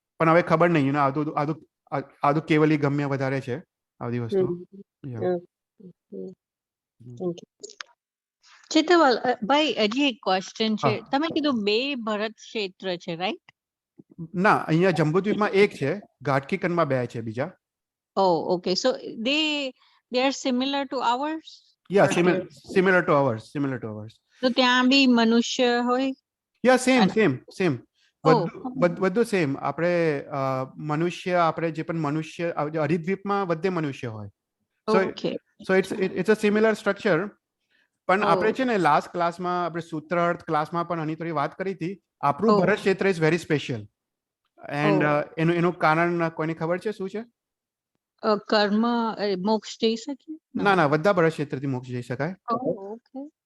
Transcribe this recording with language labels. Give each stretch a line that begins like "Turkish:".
Gujarati: પણ હવે ખબર નહીં, આદુ કેવલી ગમ્ય વધારે છે આ બધી વસ્તુ. ચિત્તવાલ ભાઈ, હજી એક ક્વેશ્ચન છે. તમે કીધું 2 ભરત ક્ષેત્ર છે, રાઈટ? ના, અહીંયા જંબુદ્વીપમાં એક છે, ઘાટકીકનમાં 2 છે બીજા.
English: Oh, okay. So they are similar to ours? Yeah, similar to ours.
Gujarati: તો ત્યાં બી મનુષ્ય હોય?
English: Yeah, same.
Gujarati: બધું સેમ. આપણે મનુષ્ય, આપણે જે પણ મનુષ્ય હરિદ્વીપમાં બધે મનુષ્ય હોય.
English: So it's a similar structure.
Gujarati: પણ આપણે છે ને લાસ્ટ ક્લાસમાં આપણે સૂત્રાર્થ ક્લાસમાં પણ આની થોડી વાત કરી હતી. આપણું ભરત ક્ષેત્ર
English: is very special and
Gujarati: એનું કારણ કોઈને ખબર છે શું છે? કર્મ મોક્ષ જઈ શકે? ના, બધા ભરત ક્ષેત્રથી મોક્ષ જઈ શકાય.